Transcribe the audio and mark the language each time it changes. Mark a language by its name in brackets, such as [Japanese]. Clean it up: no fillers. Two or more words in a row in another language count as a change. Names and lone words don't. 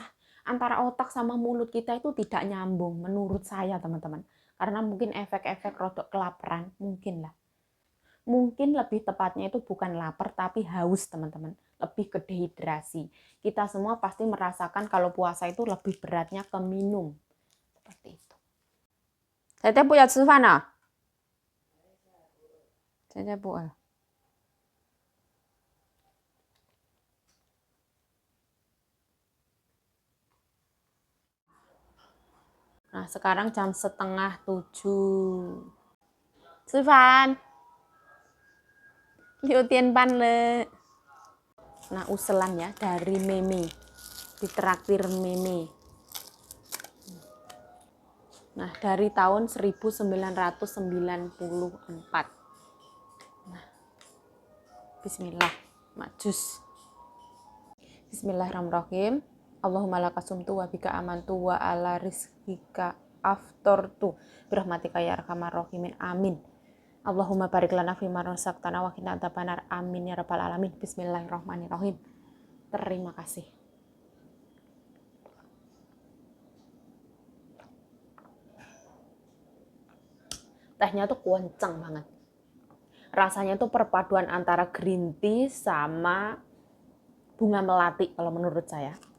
[Indonesian] Antara otak sama mulut kita itu tidak nyambung menurut saya teman-teman. Karena mungkin efek-efek [Javanese] rodok [Indonesian] kelaparan, mungkin lah. Mungkin lebih tepatnya itu bukan lapar tapi haus teman-teman, lebih ke dehidrasi. Kita semua pasti merasakan kalau puasa itu lebih beratnya ke minum, seperti itu. [Chinese] 姐姐不要吃饭了，姐姐不饿。 [Indonesian] Nah, sekarang jam 6:30. [Chinese] 吃饭6点半了. [Indonesian] Nah, uselan ya dari Meme, ditraktir Meme. Nah, dari tahun 1994. Nah, bismillah, majus. [Arabic] بسم الله الرحمن الرحيم. اللهم لك صمت وبك آمنت وعلى رزقك أفطرت برحمتك يا أرحم الراحمين. [Indonesian] Amin. [Arabic] اللهم بارك لنا فيما رزقتنا وقنا عذاب النار. آمين يا رب العالمين. بسم الله الرحمن الرحيم. [Indonesian] Terima kasih. Tehnya tuh kenceng banget. Rasanya tuh perpaduan antara [English] green tea [Indonesian] sama bunga melati kalau menurut saya.